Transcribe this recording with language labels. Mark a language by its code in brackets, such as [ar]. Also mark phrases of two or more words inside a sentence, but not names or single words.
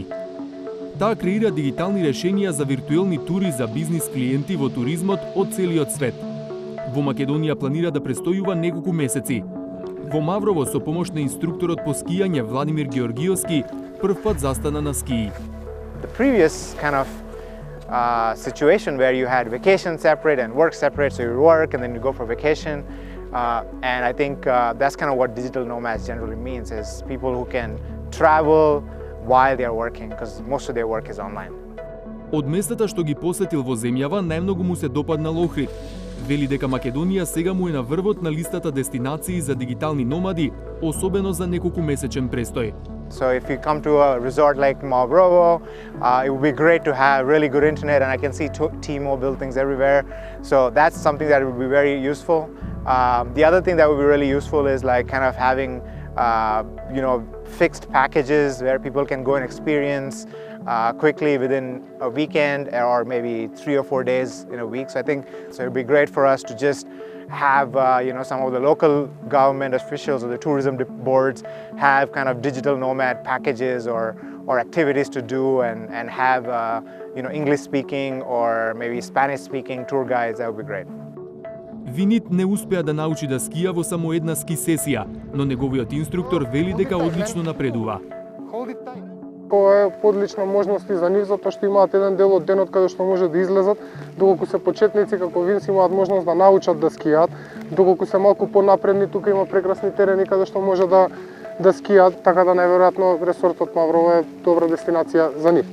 [mk] Таа креира дигитални решенија за виртуелни тури за бизнис клиенти во туризмот од целиот свет. Во Македонија планира да престојува неколку месеци. Во Маврово со помош на инструкторот по скијање Владимир Георгиевски првпат застана на скии. [en] The previous kind of situation where you had vacation separate and work separate, so you work and then you go for vacation, and I think that's kind of what digital nomads generally means, is people who can travel while they are working, because most of their work is online. [mk] Од местата што ги посетил во земјава, најмногу му се допаднал Охрид. Вели дека Македонија сега му е на врвот на листата дестинации за дигитални номади, особено за неколку месечен престој. [en] So if you come to a resort like Mavrovo, it would be great to have really good internet, and I can see T-Mobile buildings everywhere. So that's something that would be very useful. The other thing that would be really useful is like kind of having fixed packages where people can go and experience quickly within a weekend or maybe 3 or 4 days in a week. So I think it would be great for us to just have some of the local government officials or the tourism boards have kind of digital nomad packages or activities to do, and have English speaking or maybe Spanish speaking tour guides. That would be great. [mk] Винит не успеа да научи да скија во само една ски сесија, но неговиот инструктор вели дека одлично напредува. Ова е подлична можност и за нив, затоа што имаат еден дел од денот каде што може да излезат, доколку се почетници како Винс имаат можност да научат да скијат, доколку се малку понапредни, тука има прекрасни терени каде што може да скијат, така да најверојатно ресортот Маврово е добра дестинација за нив.